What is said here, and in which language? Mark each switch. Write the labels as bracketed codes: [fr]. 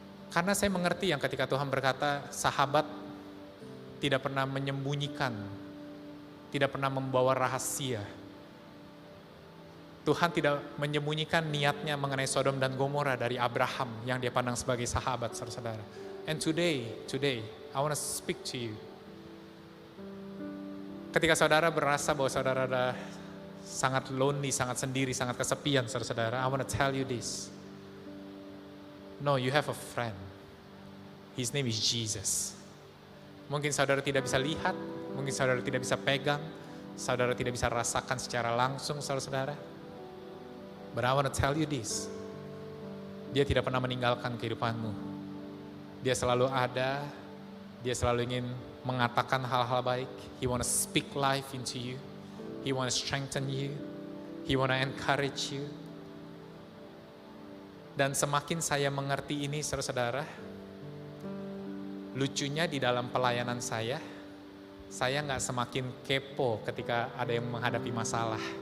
[id] Karena saya mengerti yang ketika Tuhan berkata sahabat tidak pernah menyembunyikan, tidak pernah membawa rahasia. Tuhan tidak menyembunyikan niatnya mengenai Sodom dan Gomora dari Abraham yang dia pandang sebagai sahabat, saudara-saudara. [en] And today, I want to speak to you. [id] Ketika saudara berasa bahwa saudara ada sangat lonely, sangat sendiri, sangat kesepian, saudara-saudara, [en] I want to tell you this. No, you have a friend. His name is Jesus. [id] Mungkin saudara tidak bisa lihat, mungkin saudara tidak bisa pegang, saudara tidak bisa rasakan secara langsung, saudara-saudara. [en] But I want to tell you this. [id] Dia tidak pernah meninggalkan kehidupanmu. Dia selalu ada, dia selalu ingin mengatakan hal-hal baik. [en] He want to speak life into you. He want to strengthen you. He want to encourage you. [id] Dan semakin saya mengerti ini, saudara-saudara, lucunya di dalam pelayanan saya nggak semakin kepo ketika ada yang menghadapi masalah.